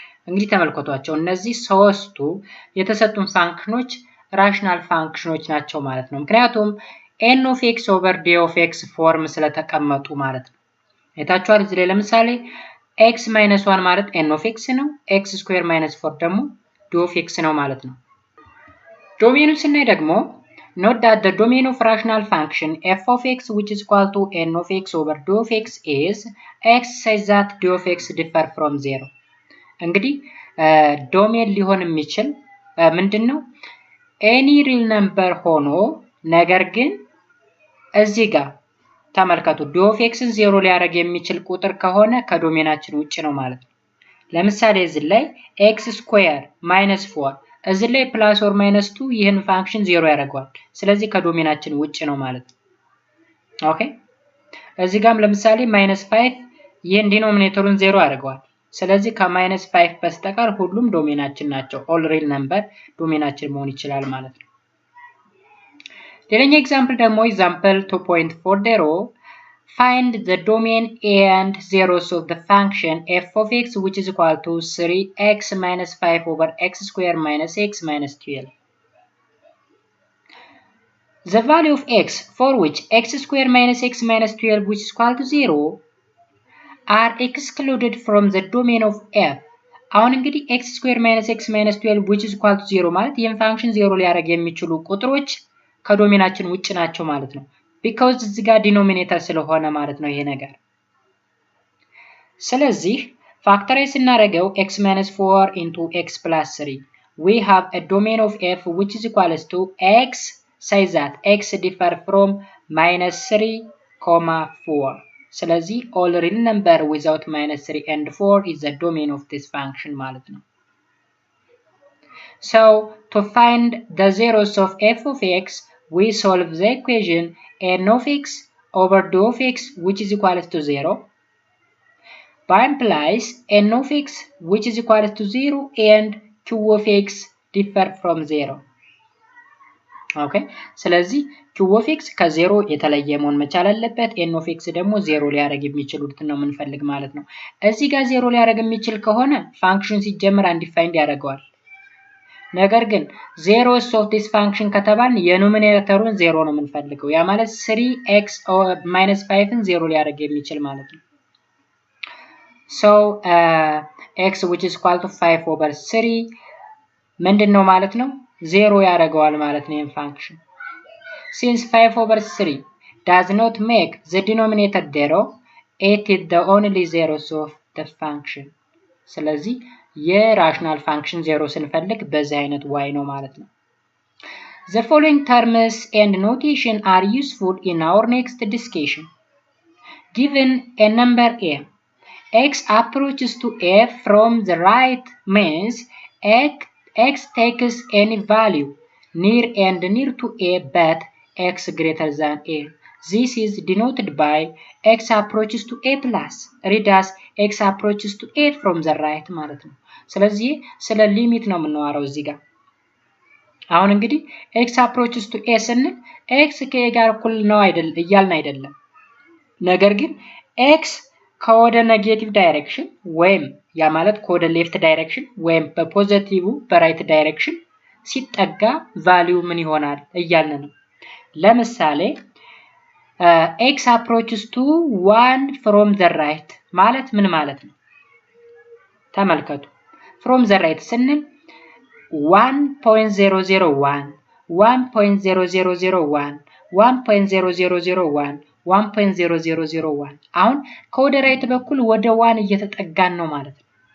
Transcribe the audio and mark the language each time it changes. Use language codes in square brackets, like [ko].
[am] እንግዲህ ተመልከቷቸው፣ እነዚህ ሶስቱ የተሰጡን ፋንክሽኖች ራሽናል ፋንክሽኖች ናቸው ማለት ነው። ምክንያቱም n of x over d of x ፎርም ስለተቀመጡ ማለት ነው። አይታችኋል እዚህ ላይ ለምሳሌ x minus 1 ማለት n of x ነው፣ x square minus 4 ደግሞ d of x ነው ማለት ነው። ዶሜኑን ስናይ ደግሞ [en] note that the domain of rational function f of x which is equal to n of x over d of x is x such that d of x differ from 0. [am] እንግዲህ ዶሜን ሊሆን የሚችል ምንድነው? [en] any real number [am] ሆኖ ነገር ግን እዚህ ጋር ተመልከቱ d of x ን 0 ሊያደርግ የሚችል ቁጥር ከሆነ ከዶሜናችን ውጪ ነው ማለት ነው። ለምሳሌ እዚህ ላይ x square minus 4 እዚህ ላይ ፕላስ ኦር ማይነስ 2 ይህን ፋንክሽን 0 ያደርገዋል። ስለዚህ ከዶሜናችን ውጪ ነው ማለት ነው። ኦኬ እዚህ ጋርም ለምሳሌ -5 ይህን ዲኖሚኔተሩን 0 ያደርገዋል። ስለዚህ ከማይነስ 5 በስተቀር ሁሉም ዶሜናችን ናቸው። ኦል ሪል ነምበር ዶሜናችን መሆን ይችላል ማለት ነው። ሌላኛው ኤግዛምፕል ደግሞ ኤግዛምፕል [en] 2.40 find the domain and zeros of the function f of x which is equal to 3x minus 5 over x square minus x minus 12. The value of x for which x square minus x minus 12 which is equal to 0 are excluded from the domain of f. [am] አሁን እንግዲህ [en] x square minus x minus 12 which is equal to 0 [am] ማለት ይህን ፋንክሽን 0 ሊያደርግ የሚችሉ ቁጥሮች ከዶሜናችን ውጪ ናቸው ማለት ነው። [en] because [am] እዚህ ጋር ዲኖሚኔተር ስለሆነ ማለት ነው ይሄ ነገር። ስለዚህ ፋክተራይዝ ስናደርገው [en] x minus 4 into x plus 3 we have a domain of f which is equals to x such that x differ from minus 3, 4. [am] ስለዚህ [en] all real number without minus 3 and 4 is the domain of this function [am] ማለት ነው። [en] So to find the zeros of f of x we solve the equation n of x over d of x which is equal to 0 by implies n of x which is equal to 0 and q of x differ from 0. [am] okay ስለዚህ q of x ከ0 የተለየ መሆን መቻል አለበት። n of x ደግሞ 0 ሊያደርግ የሚችሉትን ነው የምንፈልግ ማለት ነው። እዚህ ጋር 0 ሊያደርግ የሚችል ከሆነ ፋንክሽን ሲጀመር አንዲፋይንድ ያደርገዋል። ነገር ግን zeros of this function ከተባልን የኖሚኔተሩን 0 ነው የምንፈልገው። ያ ማለት 3x minus 5 ን 0 ሊያደርግ የሚችል ማለት ነው። [en] so x which is equal to 5 over 3 [am] ምንድነው ማለት ነው? 0 ያደርገዋል ማለት ነው ይሄን ፋንክሽን። [en] since 5 over 3 does not make the denominator 0, it is the only zeros of the function. [am] ስለዚህ የራሽናል ፋንክሽን 0 ስንፈልግ በዚህ አይነት y ነው ማለት ነው። [en] The following terms and notation are useful in our next discussion. Given a number a, x approaches to a from the right means x takes any value near and near to a but x greater than a. This is denoted by x approaches to a plus. Read as x approaches to a from the right ማለት ነው። [am] ስለዚህ ስለ ሊሚት ነው የምናወራው እዚህ ጋር። አሁን እንግዲህ x approaches to a ስንል x ከa ጋር እኩል ነው እያልን አይደለም። ነገር ግን x ከወደ ኔጌቲቭ ዳይሬክሽን ወይም ያ ማለት ከወደ ሌፍት ዳይሬክሽን ወይም በፖዚቲቭ በራይት ዳይሬክሽን ሲጠጋ ቫልዩ ምን ይሆናል እያልን ነው። ለምሳሌ [en] x approaches to 1 from the right [am] ማለት ምን ማለት ነው? ተመልከቱ። [en] from the right [am] ስንል 1.001 1.0001 1.0001 1.0001 አሁን ከወደ ራይት በኩል ወደ 1 እየተጠጋን ነው ማለት ነው።